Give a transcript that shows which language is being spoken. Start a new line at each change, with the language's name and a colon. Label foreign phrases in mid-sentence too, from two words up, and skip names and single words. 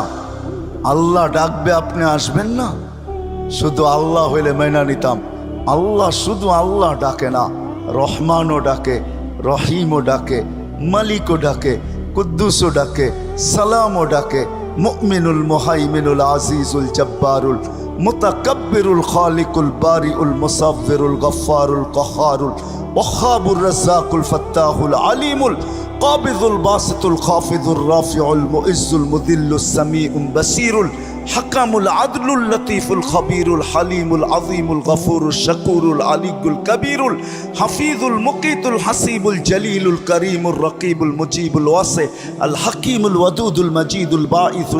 Bangla: আল্লাহ ডাকবে, আপনি আসবেন না? শুধু আল্লাহ হইলে মেনে নিতাম। আল্লাহ শুধু আল্লাহ ডাকে না, রহমানও ডাকে, রহিমও ডাকে, মালিকও ডাকে, কুদ্দুসও ডাকে, সালামও ডাকে, মুমিনুল মুহাইমিনুল আজিজুল জব্বারুল মুতাকাব্বিরুল খালিকুল বারিউল মুসাవ్বিরুল গফফারুল কহারুল ওয়াহাবুর রাজ্জাকুল ফাত্তাহুল আলিমুল কাবিযুল বাসিতুল খাফিযুর রাফিউল মুইজ্জুল মুদিল্লুস সামিউল বাসিরুল হাকামুল আদলুল লতীফুল খবীরুল হালিমুল আযীমুল গফুরুল শাকুরুল আলিয়ুল কবীরুল হাফিজুল মুকিতুল হাসিবুল জলিলুল করিমুল রকিবুল মুজিবুল ওয়াসি আল হাকিমুল ওয়াদুদুল মজিদুল বাঈসুল